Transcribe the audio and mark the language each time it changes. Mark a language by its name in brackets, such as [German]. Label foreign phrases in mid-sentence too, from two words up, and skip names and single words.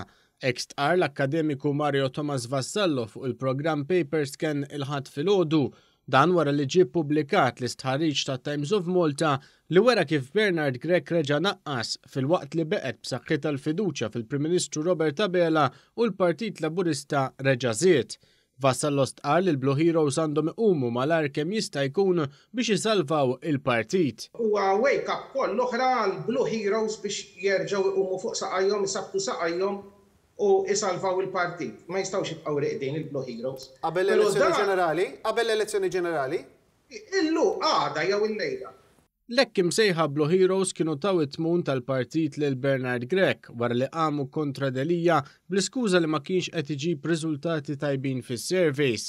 [Maltese] Stqarr l-akkademiku Mario Tomas Vassallo fuq il-programm Paperscan il-ħadd filgħodu, dan wara li ġie ppubblikat l-istħarriġ ta' Times of Malta li wara kif Bernard Grech reġa' naqqas fil-waqt li beqgħet b'saħħitha l-fiduċja fil-Prim Ministru Robert Abela u l-Partit Laburista reġa' żied. Vassallo stqarr li l-Blue Heroes għandhom iqumu malajr kemm jista' jkun biex isalvaw il-partit. Huwa [English] wake up call [Maltese] l-oħra l-Blue Heroes biex jerġgħu iqumu fuq saqajhom, isabtu saqajhom u isalvaw il-partit. Ma jistgħux jibqgħu reqdin il-Blue Heroes. Qabel l-elezzjoni ġenerali? Qabel l-elezzjoni ġenerali? Illu għada jew il-lejla. L-hekk imsejħa Blue Heroes kienu taw it-tmun tal-partit lil Bernard Grech wara li qamu kontra Delija bl-iskuża li ma kienx qed iġib riżultati tajbin fis-surveys.